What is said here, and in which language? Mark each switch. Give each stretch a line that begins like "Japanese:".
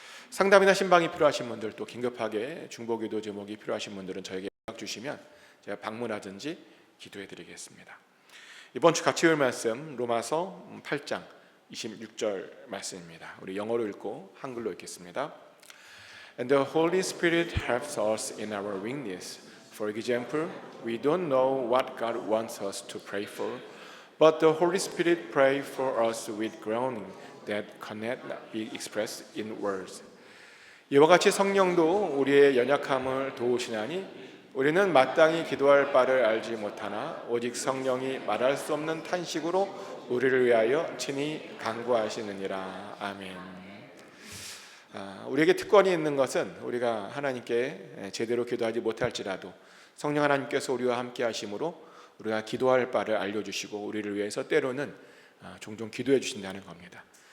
Korean: 상담이나 신방이 필요하신 분들, 또 긴급하게 중보기도 제목이 필요하신 분들은 저에게 연락 주시면 제가 방문하든지 기도해 드리겠습니다. 이번 주 같이 볼 말씀 로마서 8장 26절 말씀입니다. 우리 영어로 읽고 한글로 읽겠습니다.
English: And the Holy Spirit helps us in our weakness. For example, we don't know what God wants us to pray for, but the Holy Spirit prays for us with groaning that cannot be expressed in words.
Korean: 이와 같이 성령도 우리의 연약함을 도우시나니 우리는 마땅히 기도할 바를 알지 못하나 오직 성령이 말할 수 없는 탄식으로 우리를 위하여 친히 간구하시느니라. 아멘. 우리에게 특권이 있는 것은 우리가 하나님께 제대로 기도하지 못할지라도 성령 하나님께서 우리와 함께 하심으로 우리가 기도할 바를 알려주시고 우리를 위해서 때로는 종종 기도해 주신다는 겁니다.